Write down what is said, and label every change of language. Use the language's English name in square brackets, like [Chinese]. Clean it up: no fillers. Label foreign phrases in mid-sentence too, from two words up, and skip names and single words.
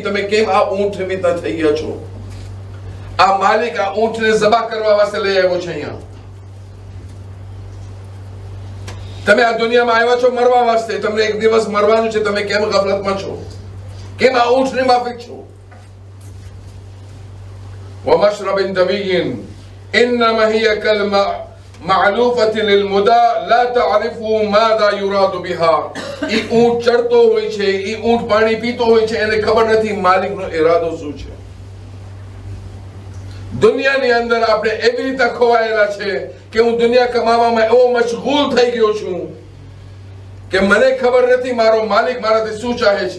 [Gujarati] તમે કેમ આ ઊંટ વિતા થઈ ગયા છો? આ માલિક આ ઊંટને ઝબા કરવા વાસ્તે લઈ આવ્યો છે અહીંયા. તમે આ દુનિયામાં આવ્યા છો મરવા વાસ્તે. તમને એક દિવસ મરવાનું છે. તમે કેમ ગફલતમાં છો? કેમ આ ઊંટને માફિક છો? [Arabic] ومشرب دبي انما هي كلمه معلوفه للمدى لا تعرف ماذا يراد بها. [Gujarati] ઈ ઊંટ ચડતો હોય છે, ઈ ઊંટ પાણી પીતો હોય છે, એને ખબર નથી માલિકનો ઈરાદો શું છે. દુનિયાની અંદર આપણે એવી રીતે ખોવાયેલા છે કે હું દુનિયા કમાવામાં એવો મશગુલ થઈ ગયો છું કે મને ખબર નથી મારો માલિક મારાથી શું ચાહે છે.